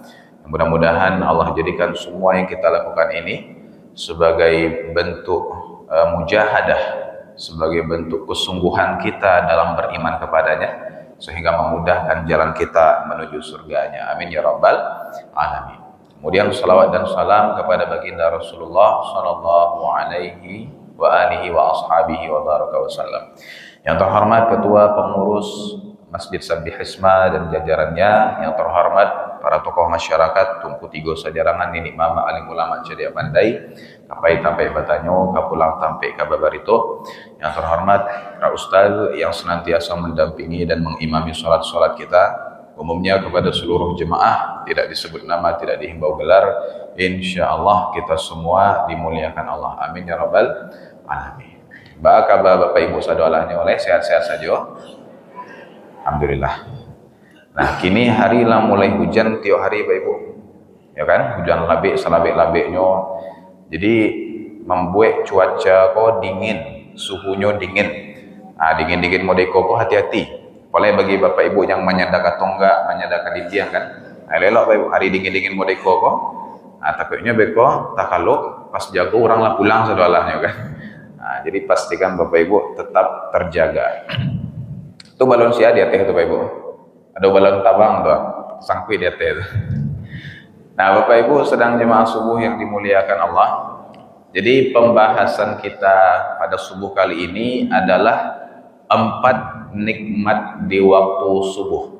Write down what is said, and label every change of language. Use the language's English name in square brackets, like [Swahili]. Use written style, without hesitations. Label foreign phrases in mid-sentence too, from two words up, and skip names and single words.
[Indonesian] Mudah-mudahan Allah jadikan semua yang kita lakukan ini sebagai bentuk mujahadah, sebagai bentuk kesungguhan kita dalam beriman kepadanya, sehingga memudahkan jalan kita menuju surganya. [Arabic] Amin ya rabbal alamin. [Indonesian] Kemudian salawat dan salam kepada baginda Rasulullah [Arabic] sallallahu alaihi wa alihi wa ashabihi wa baraka wasallam. [Indonesian] Yang terhormat Ketua Pengurus Masjid Sabbihisma dan jajarannya, yang terhormat para tokoh masyarakat Tungku Tigo Sajarangan, Nini Mama Alim Ulama Cedia Pandai, [Minangkabau] Kapai Tampai Batanyo, Kapulang Tampai Kababarito, [Indonesian] yang terhormat para ustaz yang senantiasa mendampingi dan mengimami sholat-sholat kita, umumnya kepada seluruh jemaah, tidak disebut nama, tidak dihimbau gelar, [Arabic] insya Allah [Indonesian] kita semua dimuliakan Allah. [Arabic] Amin ya rabbal alamin. [Minangkabau] Bapak ibu sadolahnya oleh sehat-sehat saja. [Indonesian] Alhamdulillah. [Minangkabau] Nah, kini hari lah mulai hujan tiap hari Bapak Ibu. [Indonesian] Ya kan? [Minangkabau] Hujan labik selabik-labiknya. [Indonesian] Jadi membuat cuaca kok dingin, suhunya dingin. [Minangkabau] Ah, dingin-dingin modeko kok hati-hati. [Indonesian] Apalagi bagi Bapak Ibu yang menyandaka tonggak, menyandaka didiang kan. [Minangkabau] Elok Bapak Ibu, hari dingin-dingin modeko kok. Ah, takutnya beko takaluk pas jago orang lah pulang sedolahnya kan. [Indonesian] Nah, jadi pastikan Bapak Ibu tetap terjaga. [Minangkabau] Itu balon sia di atas itu Bapak Ibu. Ada balon tabang tuh, sangkui di atas itu. [Indonesian] Nah Bapak Ibu sedang jemaah subuh yang dimuliakan Allah. Jadi pembahasan kita pada subuh kali ini adalah 4 nikmat di waktu subuh.